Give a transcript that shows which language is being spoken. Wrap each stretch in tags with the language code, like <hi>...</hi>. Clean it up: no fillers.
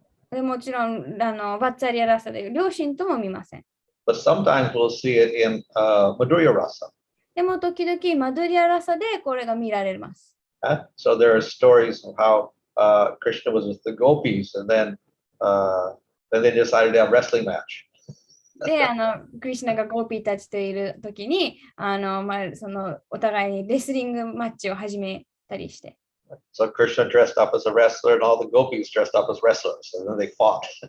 <ja>でもちろんバッツァリアラサで両親とも見ません。</ja> <en>But sometimes we'll see it in Madhurya Rasa.</en> <ja>でも時々マドゥリアラサでこれが見られます。</ja> <en>So there are stories of how Krishna was with the gopis, and then they decided to have a wrestling match.</en> <ja>で、クリシュナがゴーピーたちといるときに、お互いにレスリングマッチを始めたりして。</ja> <en>So Krishna dressed up as a wrestler, and all the gopis dressed up as wrestlers, and then they fought.</en>